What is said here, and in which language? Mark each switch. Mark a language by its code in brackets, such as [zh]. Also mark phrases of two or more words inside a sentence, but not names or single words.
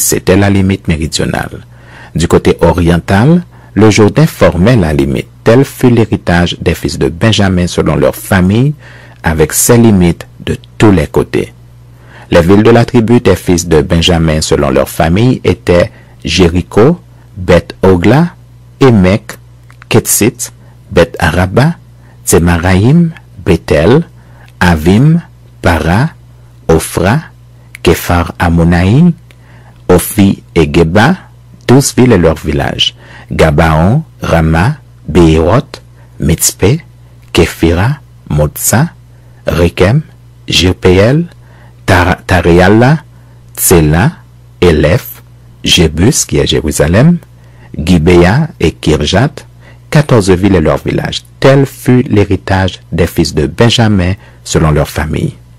[fr] C'était la limite méridionale. Du côté oriental, le Jourdain formait la limite. Tel fut l'héritage des fils de Benjamin selon leur famille, avec ses limites de tous les côtés. Les villes de la tribu des fils de Benjamin selon leur famille étaient Jéricho, Beth-Ogla, Émek, Ketsit, Beth-Araba, Tsemaraïm, Bethel, Avim, Para, Ophra, Képhar Ammonaïm, Ophi et Geba, 12 villes et leurs villages, Gabaon, Rama, Béhéroth, Mitzpé, Képhira, Motsa, Rekem, Jirpéel, Taréala, Tsela, Elef, Jébus qui est Jérusalem, Gibéa et Kirjat, 14 villes et leurs villages. Tel fut l'héritage des fils de Benjamin selon leur famille.